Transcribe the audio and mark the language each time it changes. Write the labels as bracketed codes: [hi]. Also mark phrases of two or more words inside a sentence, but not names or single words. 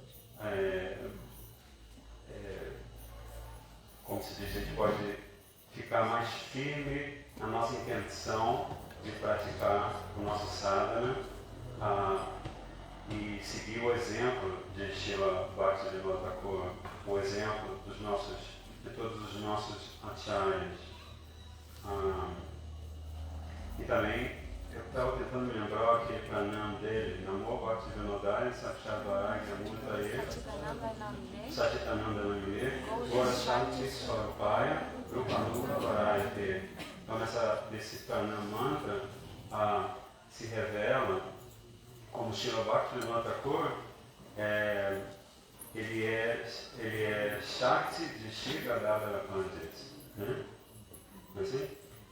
[pt] como se diz, a gente pode ficar mais firme na nossa intenção de praticar o nosso sadhana, e seguir o exemplo de Srila Bhaktisiddhanta Thakur, o exemplo de todos os nossos acharyas. E também, eu estava tentando me lembrar aquele pranam dele, [sa] नमो भक्तिविनोदाय साक्षद्वराग्य मूर्तये सच्चिदानन्द नामिने गोर शक्ति स्वरूपाय रूपानुग वरायते. [pt] Então, nesse pranam mantra se revela como Srila Bhaktivedanta Thakur, ele é Shakti de Shri Gadadhara Pandit, né? Assim?